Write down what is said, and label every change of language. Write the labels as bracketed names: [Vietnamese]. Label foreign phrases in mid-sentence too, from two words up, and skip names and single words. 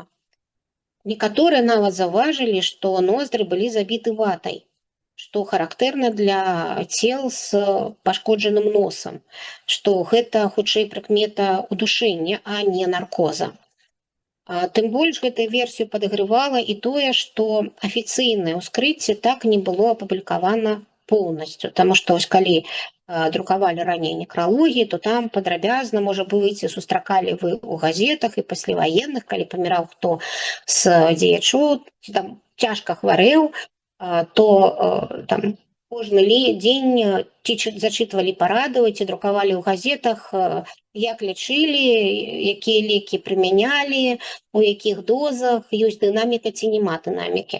[Belarusian] Некаторыя нават заўважылі, што ноздры былі забіты ватай, што характэрна для цел з пашкоджаным носам, што гэта хутчэй прыкмета удушэння, а не наркоза. Тым больш гэтую версію падагрывала і тое, што афіцыйнае ўскрыцце так не было апублікавана [Russian] полностью, потому [Belarusian] что вось калі друкавалі раней некралогіі, то там падрабязна, можа быць, сустракалі вы ў газетах і пасляваенных, калі паміраў хто з дзеячоў, там цяжка хварэў, то там кожны дзень ці зачытвалі парадавы, ці друкавалі ў газетах, як лячылі, якія лекі прымянялі, у якіх дозах, ёсць дынаміка ці няма дынамікі.